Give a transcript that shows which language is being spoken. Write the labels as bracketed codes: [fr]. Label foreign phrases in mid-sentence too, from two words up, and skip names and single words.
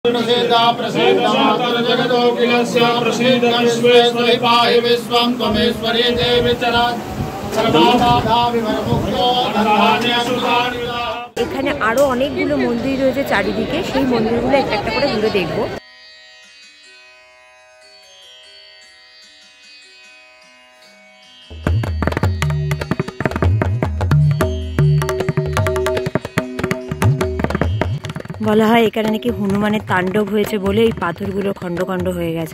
[sa] प्रसीदा प्रसीद मातर्जगदोऽखिलस्य प्रसीद विश्वेश्वरि पाहि विश्वं त्वमेश्वरी देवी [bn] এখানে আরো অনেকগুলো মন্দির রয়েছে চারিদিকে, সেই মন্দিরগুলো একটা একটা করে ঘুরে দেখবো। বলা হয় এখানে নাকি হনুমানের তাণ্ডব হয়েছে বলে এই পাথরগুলো খণ্ড খণ্ড হয়ে গেছে।